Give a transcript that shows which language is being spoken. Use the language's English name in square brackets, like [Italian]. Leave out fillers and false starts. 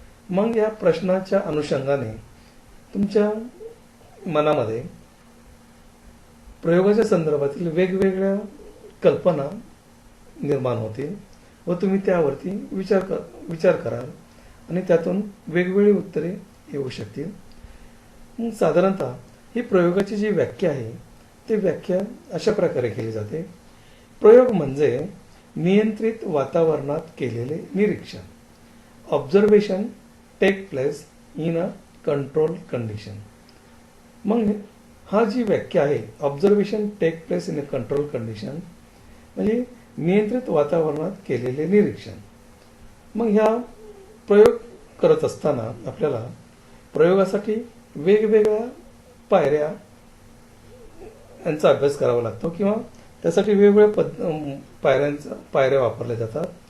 [Marathi] मग या प्रश्नाच्या अनुषंगाने तुमच्या मनामध्ये प्रयोगाच्या संदर्भातील वेगवेगळ्या कल्पना निर्माण होतील व तुम्ही त्यावरती विचार कराल आणि त्यातून वेगवेगळी उत्तरे येऊ शकतील. मग साधारणतः ही प्रयोगाची जी व्याख्या आहे ती व्याख्या अशा प्रकारे केली जाते. प्रयोग म्हणजे नियंत्रित वातावरणात केलेले निरीक्षण. [English] Observation take place in a control condition. [Marathi] मग हा जी व्याख्या आहे [English] observation take place in a control condition [Marathi] म्हणजे नियंत्रित वातावरणात केलेले निरीक्षण. मग ह्या प्रयोग करत असताना आपल्याला प्रयोगासाठी वेगवेगळ्या पायऱ्या यांचा अभ्यास करावा लागतो किंवा त्यासाठी वेगवेगळ्या पायऱ्या वापरल्या जातात.